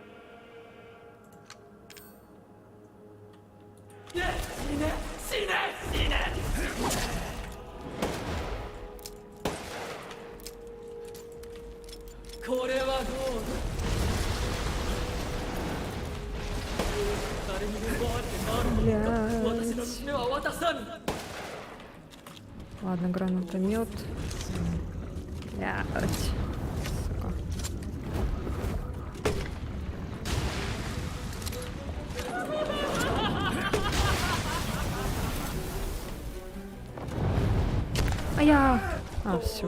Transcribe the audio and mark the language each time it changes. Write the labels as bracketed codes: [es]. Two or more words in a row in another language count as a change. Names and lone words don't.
[ja] ね死ね死ね死ね。これはどうだ。誰にも奪われてなるものか。私の娘は渡さぬ。 [ru] Ладно, гранатомет. Блядь. Сука. А я... А, все.